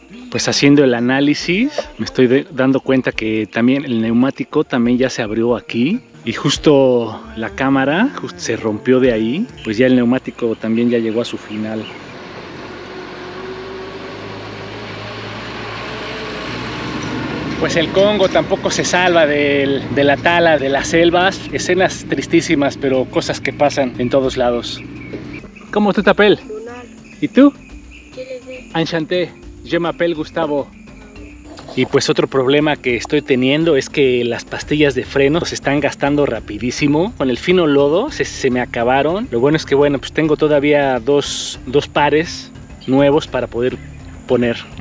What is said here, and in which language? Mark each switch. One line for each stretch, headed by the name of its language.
Spanish: Pues haciendo el análisis me estoy dando cuenta que también el neumático también ya se abrió aquí y justo la cámara se rompió de ahí, pues ya el neumático también ya llegó a su final. Pues el Congo tampoco se salva de la tala de las selvas. Escenas tristísimas, pero cosas que pasan en todos lados. ¿Cómo tú
French: t'appelles?
Spanish: ¿Y tú?
French: Enchanté, je m'appelle Gustavo.
Spanish: Y pues otro problema que estoy teniendo es que las pastillas de freno se están gastando rapidísimo. Con el fino lodo se me acabaron. Lo bueno es que bueno, pues tengo todavía dos pares nuevos para poder poner.